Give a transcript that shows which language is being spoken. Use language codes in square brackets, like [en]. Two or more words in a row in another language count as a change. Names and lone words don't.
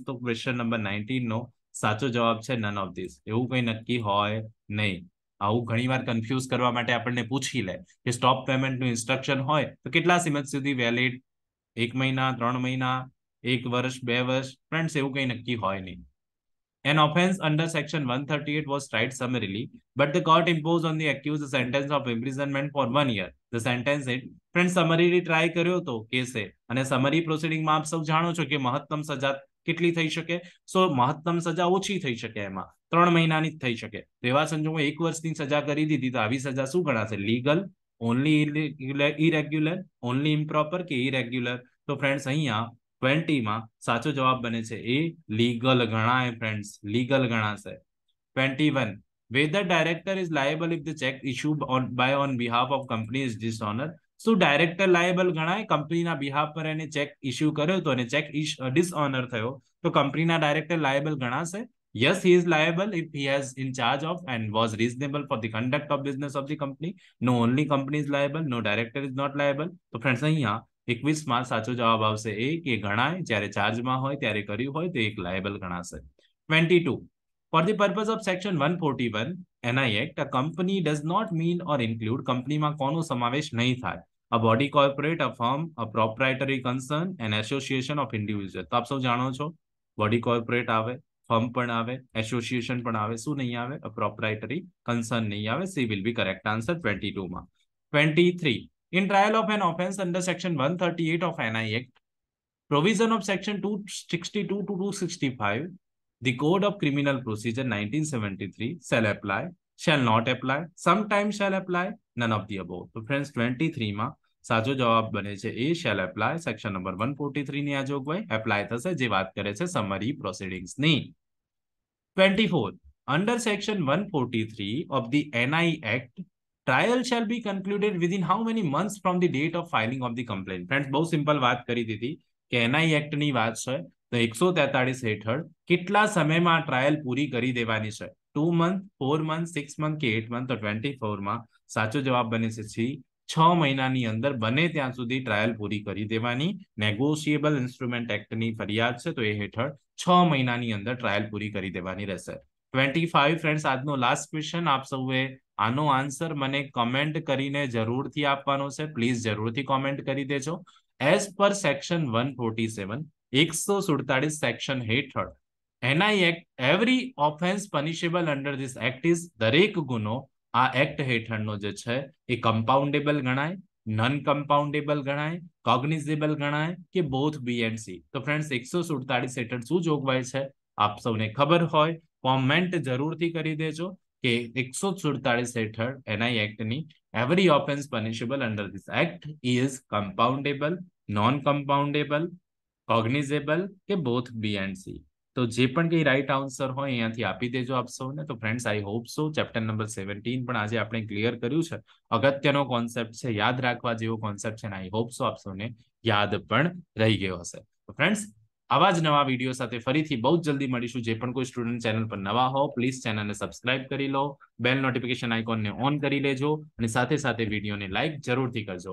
[gu] તો ક્વેશ્ચન નંબર 19 નો સાચો જવાબ છે [en] none of this. [gu] એવું કંઈ નક્કી હોય નહીં. આવું ઘણીવાર કન્ફ્યુઝ કરવા માટે આપણને પૂછી લે કે સ્ટોપ પેમેન્ટનું ઇન્સ્ટ્રક્શન હોય તો કેટલા સમય સુધી વેલિડ? 1 મહિના, 3 મહિના, 1 વર્ષ, 2 વર્ષ? ફ્રેન્ડ્સ એવું કંઈ નક્કી હોય નહીં. [en] An offence under section 138 was tried summarily, but the court imposed on the accused a sentence of imprisonment for 1 year. The sentence it, friends, summarily try [gu] કર્યો તો કેસે અને સમરી પ્રોસિડિંગમાં આપ સૌ જાણો છો કે મહત્તમ સજા કેટલી થઈ શકે? સો મહત્તમ સજા ઓછી થઈ શકે, એમાં 3 મહિનાની જ થઈ શકે. એવા સંજોગોમાં 1 વર્ષની સજા કરી દીધી તો આવી સજા શું ગણાશે? લીગલ, [en] only irregular, only improper [gu] કે ઇરેગ્યુલર? તો ફ્રેન્ડ્સ અહીંયા 20માં સાચો જવાબ બને છે એ લીગલ ગણાય. ફ્રેન્ડ્સ લીગલ ગણાશે. [en] 21 whether director is liable if the check issued on behalf of company is dishonor. [gu] શું ડાયરેક્ટર લાયબલ ગણાય? કંપનીના બિહાફ પર એને ચેક ઇસ્યુ કર્યો તો અને ચેક ડિસઓનર થયો તો કંપનીના ડાયરેક્ટર લાયબલ ગણાશે? [en] Yes, he is liable if he has in charge of and was reasonable for the conduct of business of the company. No, only company is liable. No, director is not liable. [gu] તો ફ્રેન્ડ્સ અહીંયા 21માં સાચો જવાબ આવશે એ કે ગણાય. જ્યારે ચાર્જમાં હોય ત્યારે કર્યું હોય તો એક લાયબલ ગણાશે. [en] 22 For the purpose of section 141 NI Act, a company does not mean or include [gu] કંપનીમાં કોનો સમાવેશ નહીં થાય? [en] A body corporate, a firm, a proprietary concern, an association of individual. [gu] તો આપ સૌ જાણો છો બોડી કોર્પોરેટ આવે, ફર્મ પણ આવે, એસોસિએશન પણ આવે. શું નહીં આવે? [en] a proprietary concern [gu] નહીં આવે. [en] C will be correct answer 22માં. 23 In trial of an offence under section 138 of NI Act, provision of section 262 to 265, the Code of Criminal Procedure 1973 shall apply, shall not apply, sometimes shall apply, none of the above. [gu] તો ફ્રેન્ડ્સ 23માં સાચો જવાબ બને છે એ [en] shall apply. [gu] સેક્શન નંબર 143 ની આ જોગવાઈ એપ્લાય થશે જે વાત કરે છે સમરી પ્રોસિડિંગ્સની. [en] 24 Under section 143 of the NI Act, trial shall be concluded within how many months from the date of filing of the complaint? [gu] ફ્રેન્ડ્સ બહુ સિમ્પલ વાત કરી દીધી કે NI Act ની વાત છે તો 143 હેઠળ કેટલા સમયમાં ટ્રાયલ પૂરી કરી દેવાની છે? 2 month, 4 month, 6 month કે 8 month? તો 24માં સાચો જવાબ બને છે સી. 6 મહિનાની અંદર બને ત્યાં સુધી ટ્રાયલ પૂરી કરી દેવાની. નેગોશિયેબલ ઇન્સ્ટ્રુમેન્ટ એક્ટની ફરિયાદ છે તો એ હેઠળ 6 મહિનાની અંદર ટ્રાયલ પૂરી કરી દેવાની રહેશે. 25 ફ્રેન્ડ્સ આજનો લાસ્ટ ક્વેશ્ચન. આપ સૌએ આનો આન્સર મને કમેન્ટ કરીને જરૂરથી આપવાનો છે. પ્લીઝ જરૂરથી કોમેન્ટ કરી દેજો. [en] As per section 147 [gu] 147 સેક્શન હેઠળ NI Act, [en] every offense punishable under this act is, [gu] દરેક ગુનો આ એક્ટ હેઠળનો જે છે એ કમ્પાઉન્ડેબલ ગણાય, [en] non compoundable [gu] ગણાય, કોગ્નિઝેબલ ગણાય કે [en] both B and C? [gu] તો ફ્રેન્ડ્સ 147 હેઠળ શું જોગવાઈ છે આપ સૌને ખબર હોય કોમેન્ટ જરૂરથી કરી દેજો કે 147 હેઠળ NI Act ની [en] every offense punishable under this act is compoundable, non compoundable, cognizable [gu] કે [en] both B and C? [gu] તો જે પણ કંઈ રાઈટ આન્સર હોય અહીંયાથી આપી દેજો આપ સૌને. તો ફ્રેન્ડ્સ [en] I hope so [gu] ચેપ્ટર નંબર 17 પણ આજે આપણે ક્લિયર કર્યું છે. અગત્યનો કોન્સેપ્ટ છે, યાદ રાખવા જેવો કોન્સેપ્ટ છે ને [en] I hope so [gu] આપ સૌને યાદ પણ રહી ગયો હશે. તો ફ્રેન્ડ્સ આવા જ નવા વિડીયો સાથે ફરીથી બહુ જ જલ્દી મળીશું. જે પણ કોઈ સ્ટુડન્ટ ચેનલ પર નવા હો પ્લીઝ ચેનલને સબસ્ક્રાઇબ કરી લો, [en] bell notification icon [gu] ઓન કરી લેજો અને સાથે સાથે વિડીયોને લાઇક જરૂરથી કરજો.